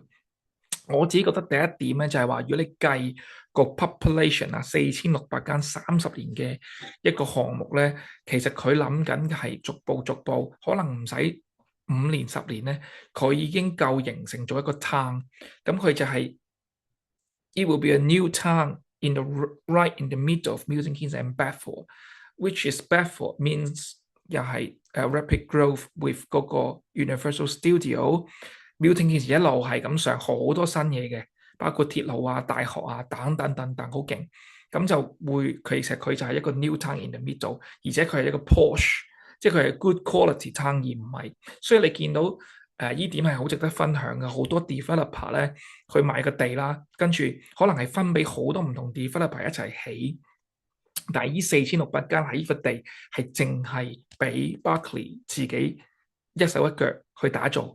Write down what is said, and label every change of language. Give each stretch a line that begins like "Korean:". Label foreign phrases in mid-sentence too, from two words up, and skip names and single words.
Cantonese: 我自己覺得第一點咧就係話，如果你計個 population 4600間30年嘅一個項目咧，其實佢諗緊嘅係逐步，可能唔使5年10年咧，佢已經夠形成咗一個 town。咁佢就係
English: it will be a new town in the right in the middle of Milton Keynes and Bedford，which is Bedford means
Cantonese: 又係
English: rapid growth with
Cantonese: 嗰個 Universal Studio。Milton Keynes 一路係咁上好多新嘢嘅，包括鐵路啊、大學啊等等，好勁。咁就會其實佢就係一個
English: new town in the middle，
Cantonese: 而且佢係一個 posh，即係佢係
English: good quality town，
Cantonese: 而唔係。所以你見到依點係好值得分享嘅。好多 developer 咧去買個地啦，跟住可能係分俾好多唔同 developer 一齊起。但係依4600間喺依個地係淨係俾 Berkeley 自己一手一腳去打造。